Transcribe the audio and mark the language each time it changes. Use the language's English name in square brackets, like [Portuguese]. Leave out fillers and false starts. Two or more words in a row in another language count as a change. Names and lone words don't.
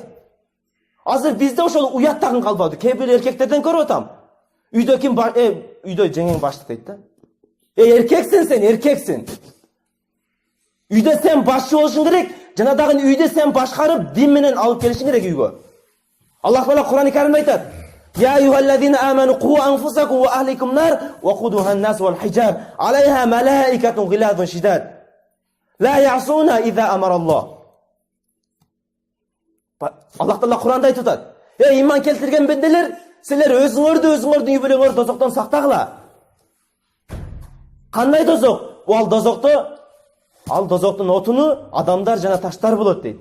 [Kyrgyz] Азыр бизде ошол уят тагын калбады. Кээ бир эркектерден көрүп атам. Үйдө ким бар? Үйдө жеңең баштык дейт да. Эркексиң сен, эркексиң. Үйдө сен башчы болушуң керек. Жана дагы үйдө сен башкарып, дин менен алып келишиң керек үйгө. Аллах Таала Кур'ан-ы Каримде айтат: [Arabic] "يا أيها الذين آمنوا قوا أنفسكم وأهليكم نار وقودها الناس والحجاب عليها ملائكة غلاظ شداد لا يعصون إذا أمر الله." [Kyrgyz] Аллах Таала Кур'анда айтып атат: "Иман келтирген бенделер, силер өзүңөрдүн үй бүлөңөрдү тозоктон сактагыла." Кандай тозок? Ал тозоктун отуну адамдар жана таштар болот дейт.